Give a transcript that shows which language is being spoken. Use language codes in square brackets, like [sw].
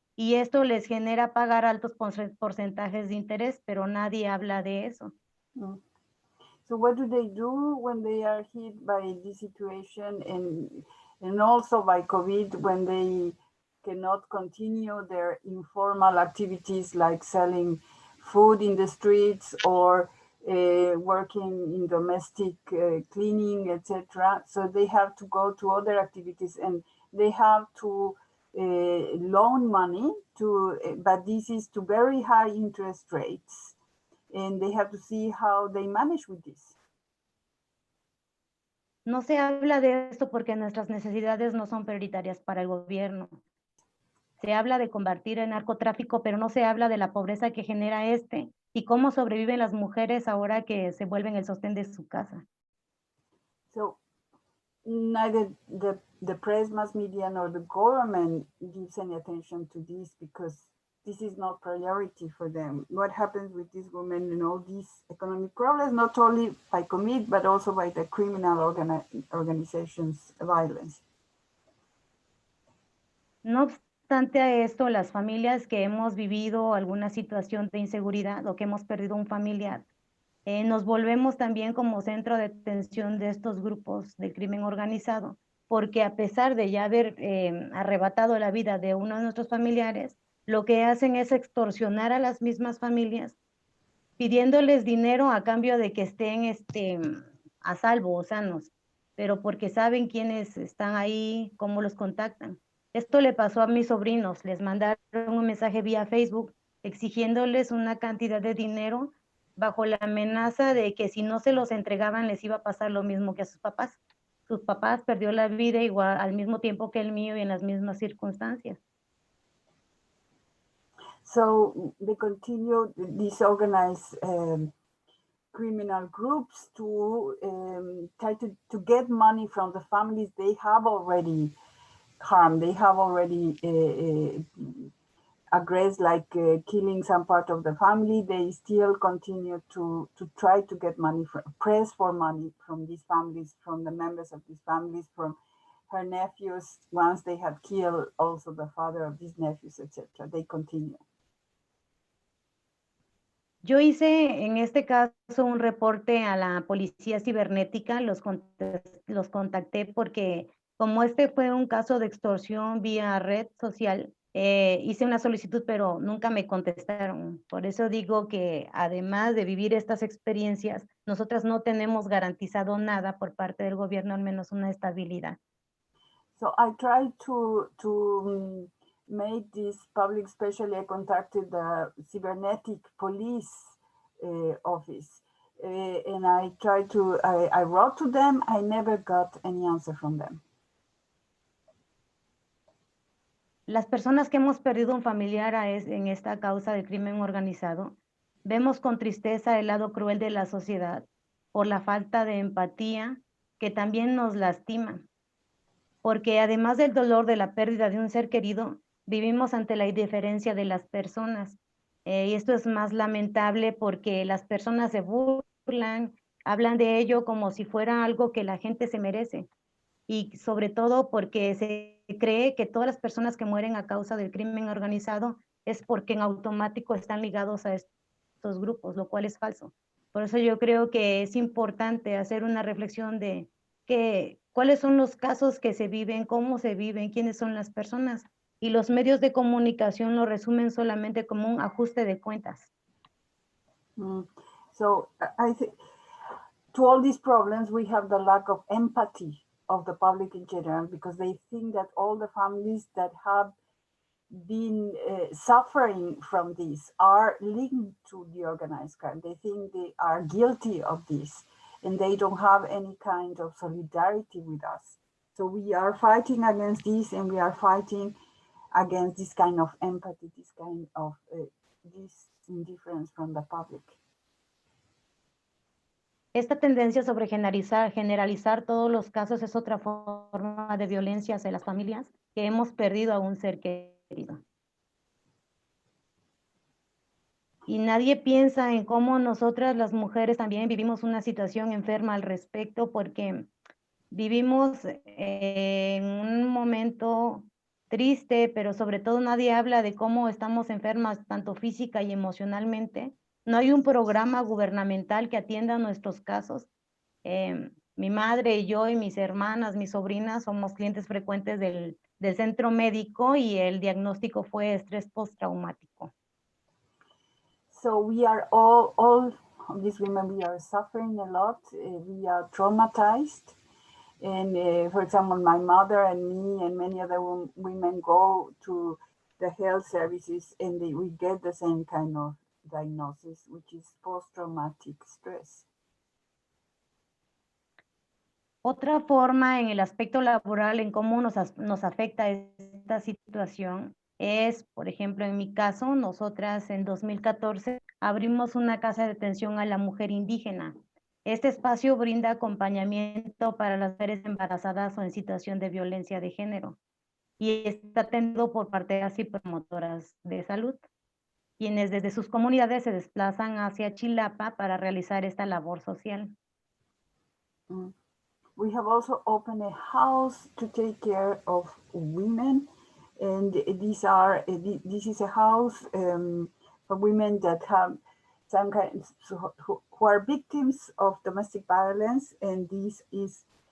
[es] Y esto les genera pagar altos porcentajes de interés, pero nadie habla de eso. [en] So what do they do when they are hit by this situation and also by COVID, when they cannot continue their informal activities like selling food in the streets or working in domestic cleaning, etc. So they have to go to other activities and they have to loan money but this is to very high interest rates. And they have to see how they manage with this. [es] No se habla de esto porque nuestras necesidades no son prioritarias para el gobierno. Se habla de combatir el narcotráfico, pero no se habla de la pobreza que genera y cómo sobreviven las mujeres ahora que se vuelven el sostén de su casa. [en] So neither the press, mass media, nor the government gives any attention to this because this is not priority for them. What happens with these women and all these economic problems, not only by COVID, but also by the criminal organizations' violence. [es] No obstante a esto, las familias que hemos vivido alguna situación de inseguridad o que hemos perdido un familiar, nos volvemos también como centro de atención de estos grupos de crimen organizado. porque a pesar de ya haber arrebatado la vida de uno de nuestros familiares, lo que hacen es extorsionar a las mismas familias, pidiéndoles dinero a cambio de que estén a salvo o sanos, pero porque saben quiénes están ahí, cómo los contactan. Esto le pasó a mis sobrinos, les mandaron un mensaje vía Facebook exigiéndoles una cantidad de dinero bajo la amenaza de que si no se los entregaban les iba a pasar lo mismo que a sus papás. Sus papás perdió la vida igual al mismo tiempo que el mío y en las mismas circunstancias. [en] So they continue these organized criminal groups to try to get money from the families they have already harmed. They have already aggressed, like killing some part of the family. They still continue to try to get money, press for money from these families, from the members of these families, from her nephews. Once they had killed also the father of these nephews, etc. They continue. [es] Yo hice en este caso un reporte a la policía cibernética, los contacté porque como este fue un caso de extorsión vía red social, hice una solicitud pero nunca me contestaron. Por eso digo que además de vivir estas experiencias, nosotras no tenemos garantizado nada por parte del gobierno, al menos una estabilidad. [en] So I tried to make this public, especially I contacted the cybernetic police office, and I tried to, I wrote to them, I never got any answer from them. [es] Las personas que hemos perdido un familiar en esta causa de crimen organizado, vemos con tristeza el lado cruel de la sociedad por la falta de empatía que también nos lastima. Porque además del dolor de la pérdida de un ser querido, vivimos ante la indiferencia de las personas. Y esto es más lamentable porque las personas se burlan, hablan de ello como si fuera algo que la gente se merece. Y sobre todo porque se cree que todas las personas que mueren a causa del crimen organizado es porque en automático están ligados a estos grupos, lo cual es falso. Por eso yo creo que es importante hacer una reflexión de cuáles son los casos que se viven, cómo se viven, quiénes son las personas. Y los medios de comunicación lo resumen solamente como un ajuste de cuentas. [en] So I think to all these problems, we have the lack of empathy of the public in general, because they think that all the families that have been suffering from this are linked to the organized crime. They think they are guilty of this, and they don't have any kind of solidarity with us. So we are fighting against this, and we are fighting against this kind of empathy, this kind of this indifference from the public. [es] Esta tendencia sobre generalizar todos los casos es otra forma de violencia hacia las familias que hemos perdido a un ser querido. Y nadie piensa en cómo nosotras las mujeres también vivimos una situación enferma al respecto, porque vivimos en un momento triste, pero sobre todo nadie habla de cómo estamos enfermas tanto física y emocionalmente. No hay un programa gubernamental que atienda nuestros casos. Mi madre y yo y mis hermanas, mis sobrinas, somos clientes frecuentes del centro médico y el diagnóstico fue estrés postraumático. [en] So we are all these women, we are suffering a lot. We are traumatized. And for example, my mother and me and many other women go to the health services, and we get the same kind of diagnosis, which is post-traumatic stress. [es] Otra forma en el aspecto laboral en cómo nos afecta esta situación es, por ejemplo, en mi caso, nosotras en 2014 abrimos una casa de atención a la mujer indígena. Este espacio brinda acompañamiento para las mujeres embarazadas o en situación de violencia de género y está atendido por parteras y promotoras de salud, quienes desde sus comunidades se desplazan hacia Chilapa para realizar esta labor social. [en] We have also opened a house to take care of women, and this is a house for women that have some kind who are victims of domestic violence, and this is